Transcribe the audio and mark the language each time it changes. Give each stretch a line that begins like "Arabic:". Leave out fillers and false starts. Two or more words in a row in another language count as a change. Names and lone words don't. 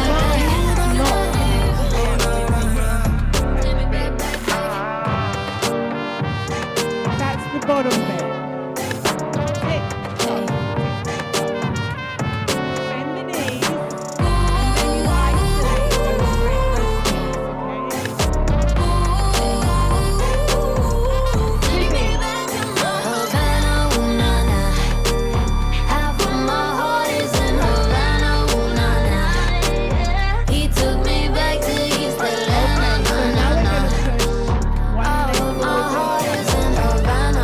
English: That's the bottom bit. Bend the knees. And then you isolate those Havana, ooh, na, na. Half of my heart is in Havana, ooh, na, na. He took me back to East Atlanta, na, na, na. All of my heart is in Havana.